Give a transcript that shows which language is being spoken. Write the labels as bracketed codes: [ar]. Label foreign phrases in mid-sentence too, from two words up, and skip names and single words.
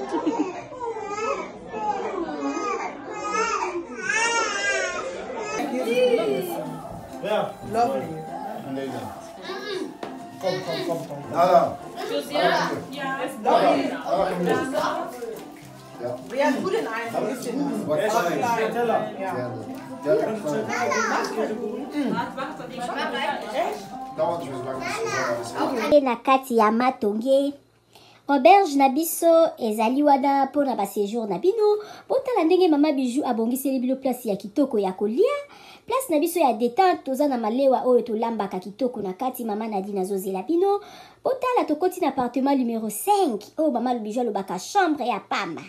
[de] Ja. Lovely. Komm. Nala. Josiah? Ja. Nala, komm mit. Ja, gut in einem. Ein bisschen. [ln] Na kati ya matonge auberge na biso ezali wana mpona baséjour na bino botala ndenge mama Bijou abongiseli bino place ya kitoko ya kolia place na biso ya détente toza na malewa oyo tolambaka kitoko na kati mama Nadine azozela bino botala tokoti na [fr] appartement numéro 5 [ln] oyo mama Bijou alobaka chambre ya pamba.